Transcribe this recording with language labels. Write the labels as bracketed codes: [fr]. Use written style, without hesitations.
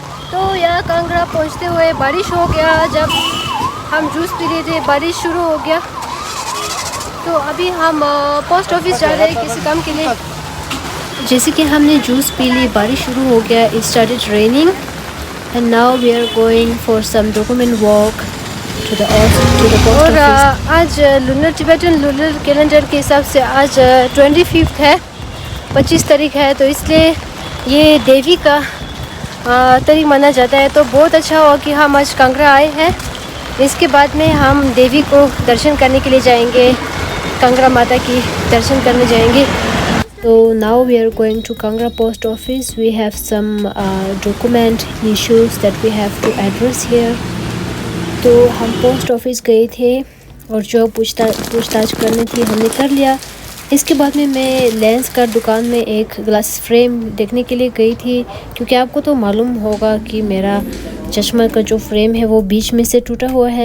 [hi] तो यहाँ कांगड़ा पहुँचते हुए बारिश हो गया। जब हम जूस पी रहे थे बारिश शुरू हो गया। तो अभी हम पोस्ट ऑफिस जा रहे हैं किसी काम के लिए। जैसे कि हमने जूस पी ली, बारिश शुरू हो गया। [en] It started raining and now we are going for some document walk to the post office. [hi] आज लूनर टिबेटन लूनर कैलेंडर के हिसाब से आज 25 है, 25 तारीख है, तो इसलिए ये देवी का तारीख माना जाता है। तो बहुत अच्छा हुआ कि हम आज कांगड़ा आए हैं। इसके बाद में हम देवी को दर्शन करने के लिए जाएंगे, कांगड़ा माता की दर्शन करने जाएंगे। [en] So now we are going to Kangra post office. We have some document issues that we have to address here. [hi] तो हम पोस्ट ऑफिस गए थे और जो पूछताछ करनी थी हमने कर लिया। इसके बाद में मैं लेंस का दुकान में एक ग्लास फ्रेम देखने के लिए गई थी, क्योंकि आपको तो मालूम होगा कि मेरा चश्मा का जो फ्रेम है वो बीच में से टूटा हुआ है।